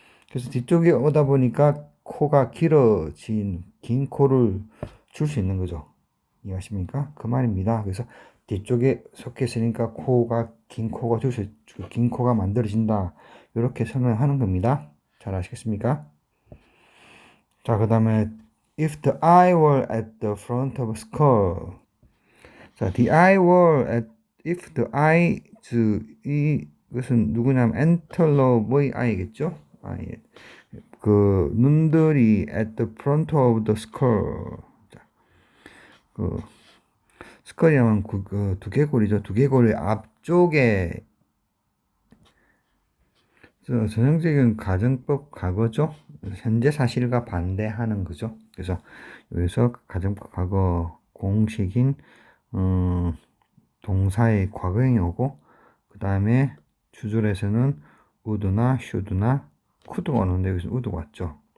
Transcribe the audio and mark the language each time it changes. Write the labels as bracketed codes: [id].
[ko] 그래서 뒤쪽에 오다 보니까 코가 길어진 긴 코를 줄 수 있는 거죠. 이해하십니까? 그 말입니다. 그래서 뒤쪽에 소켓이니까 긴 코가 만들어진다. 이렇게 설명하는 겁니다. 잘 아시겠습니까? 자, 그 다음에 [en] if the eye were at the front of a skull. 자, the eye were at if the eye [ko] 이것은 누구냐면 엔텔로의 eye겠죠? [en] eye. [ko] 그 눈들이 [en] at the front of the skull. [ko] 자, 그 스컬이라면 그 두개골이죠. 두개골의 앞쪽에 전형적인 가정법 과거죠. 현재 사실과 반대하는 거죠. 그래서 여기서 가정법 과거 공식인 동사의 과거형이 오고, 그 다음에 주절에서는 would나 should나 could가 오는데 여기서 would가 왔죠.